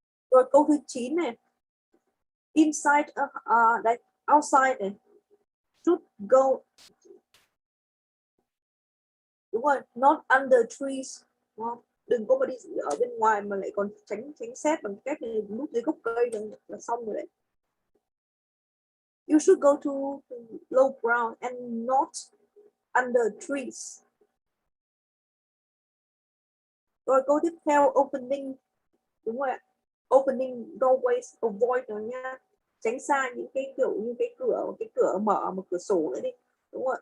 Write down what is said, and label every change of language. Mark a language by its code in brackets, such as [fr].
[vi] Rồi câu thứ 9 này, inside đây, outside này, should go, đúng rồi, [en] not under trees, [vi] đúng không? Đừng có mà đi ở bên ngoài mà lại còn tránh sét bằng cách này, núp dưới gốc cây là xong rồi đấy. [en] You should go to low ground and not under trees. [vi] Rồi câu tiếp theo, opening, đúng rồi ạ. Opening doorways, avoid nó nha, tránh xa những cái kiểu như cái cửa mở, một cửa sổ nữa đi, đúng rồi.